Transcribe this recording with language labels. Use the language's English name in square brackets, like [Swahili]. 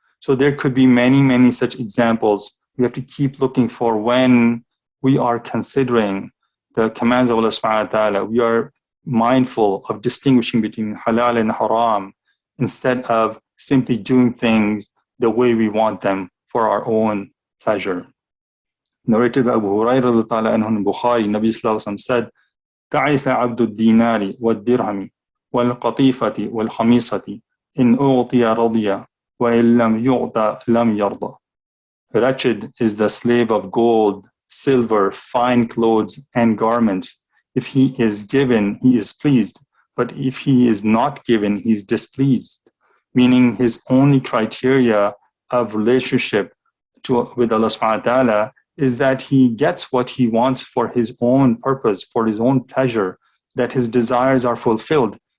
[English] So there could be many, many such examples. We have to keep looking for when we are considering the commands of Allah subhanahu wa ta'ala. We are mindful of distinguishing between halal and haram instead of simply doing things the way we want them for our own pleasure. Narrated by Abu Hurairah in Bukhari, Nabi Sallallahu Alaihi Wasallam said, [Arabic] تعيس عبد الدينار والدرهم والقطيفة والخميصة إن أعطي رضي وإن لم يعطى لم يرضى. [English] Wretched is the slave of gold, silver, fine clothes, and garments. If he is given, he is pleased. But if he is not given, he is displeased. Meaning his only criteria of relationship with Allah subhanahu wa ta'ala is that he gets what he wants for his own purpose, for his own pleasure, that his desires are fulfilled.